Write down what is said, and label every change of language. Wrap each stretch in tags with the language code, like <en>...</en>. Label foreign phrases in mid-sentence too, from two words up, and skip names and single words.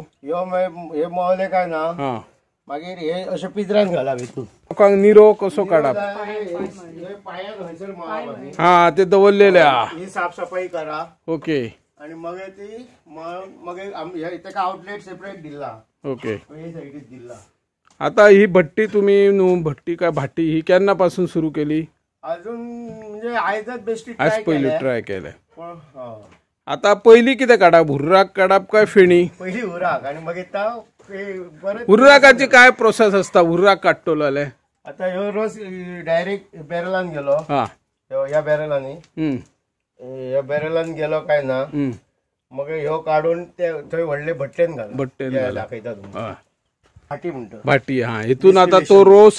<kok>हे मळले काय ना, हा, मागीर हे अशे पिंजरान घालप हेतून। लोकांक निरो कसो काढप? हा, ते दवरलेले हा। ही साफसफाई करा। ओके। आणि मग ती मग तेका आउटलेट सेपरेट दिला। ओके। हे साइडीत दिला। आता ही भट्टी तुम्ही न्हू भट्टी काय भाटी ही केन्नापासून सुरू केली? अजून म्हणजे आयजच बेश्टी आज पहिले ट्राय केले। पण आता पहिली किती काढा? भुर्राक काढप काय फेणी? पहिली हुराक आणि मग हुर्राकाची काय प्रोसेस असता? हुर्राक काडटलो जाल्यार आता ह्यो रोस डायरेक्ट बॅरलान गेलो। हा, ह्या बॅरलांनी ह्या बॅरलान गेलो काय ना, मग ह्यो काढून ते थंय व्हडले भट्टेन घाल। भट्टेन दाखयता तुमका भाटी म्हणतो। भाटी। हा, हितून आता तो रोस</kok>